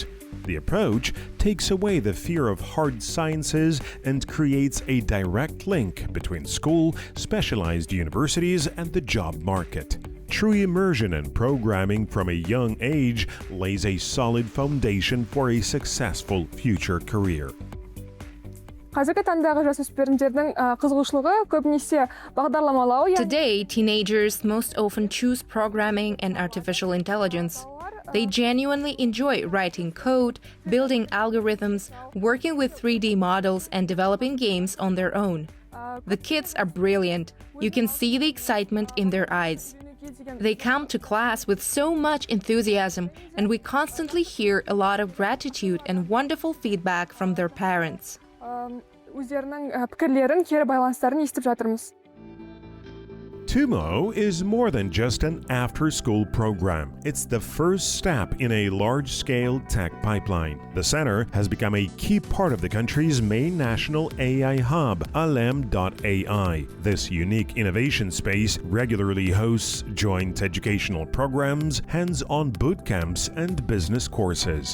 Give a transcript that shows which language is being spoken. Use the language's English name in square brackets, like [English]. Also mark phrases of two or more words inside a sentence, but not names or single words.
[English] The approach takes away the fear of hard sciences and creates a direct link between school, specialized universities, and the job market. True immersion in programming from a young age lays a solid foundation for a successful future career. [Kazakh] Қазіргі таңдағы жасөспірімдердің қызығушылығы көбінесе бағдарламалау. [English] Today, teenagers most often choose programming and artificial intelligence. They genuinely enjoy writing code, building algorithms, working with 3D models, and developing games on their own. The kids are brilliant. You can see the excitement in their eyes. They come to class with so much enthusiasm, and we constantly hear a lot of gratitude and wonderful feedback from their parents. [Kazakh] Өздерінің пікірлерін, кері байланыстарын естіп жатырмыз. [English] TUMO is more than just an after-school program. It's the first step in a large-scale tech pipeline. The center has become a key part of the country's main national AI hub, alem.ai. This unique innovation space regularly hosts joint educational programs, hands-on boot camps, and business courses.